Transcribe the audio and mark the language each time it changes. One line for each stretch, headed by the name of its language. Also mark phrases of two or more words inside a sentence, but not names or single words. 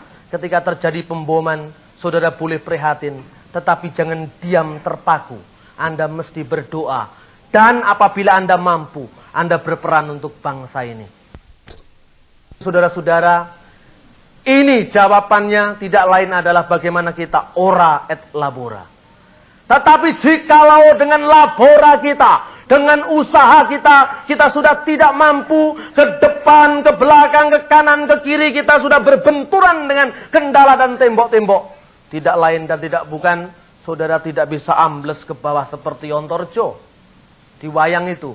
Indonesian: Ketika terjadi pemboman, saudara boleh prihatin, tetapi jangan diam terpaku. Anda mesti berdoa. Dan apabila Anda mampu, Anda berperan untuk bangsa ini. Saudara-saudara, ini jawabannya tidak lain adalah bagaimana kita
Latin: ora et labora.
Indonesian: Tetapi jikalau dengan labora kita, dengan usaha kita, kita sudah tidak mampu, ke depan, ke belakang, ke kanan, ke kiri, kita sudah berbenturan dengan kendala dan tembok-tembok. Tidak lain dan tidak bukan, saudara tidak bisa ambles ke bawah seperti Ontorjo di wayang itu.